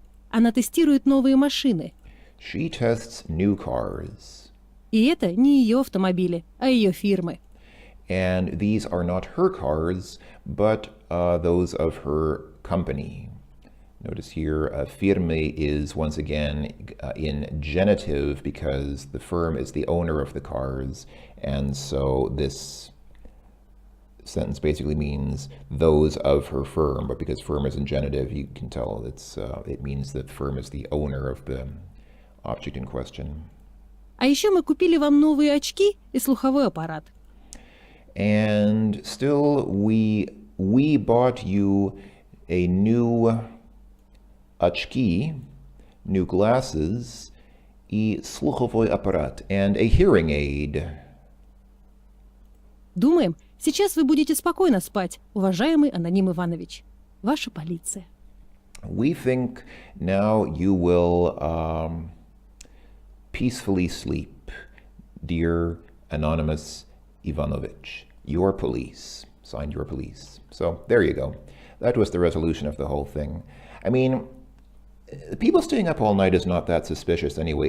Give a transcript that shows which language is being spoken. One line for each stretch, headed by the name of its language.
Russian: Она тестирует новые машины.
English: She tests new cars.
Russian: И это не ее автомобили, а ее фирмы.
English: And these are not her cars, but those of her company. Notice here, firme is once again in genitive because the firm is the owner of the cars. And so this sentence basically means those of her firm. But because firm is in genitive, you can tell it means that firm is the owner of the object in question.
Russian: А еще мы купили вам новые очки и слуховой аппарат.
English: And still, we bought you a new очки, new glasses,
Russian: и слуховой аппарат,
English: and a hearing aid.
Russian: Думаем, сейчас вы будете спокойно спать, уважаемый Аноним Иванович. Ваша полиция.
English: We think now you will peacefully sleep, dear Anonymous Ivanovich. Your police. Signed, your police. So there you go. That was the resolution of the whole thing. I mean, people staying up all night is not that suspicious anyway.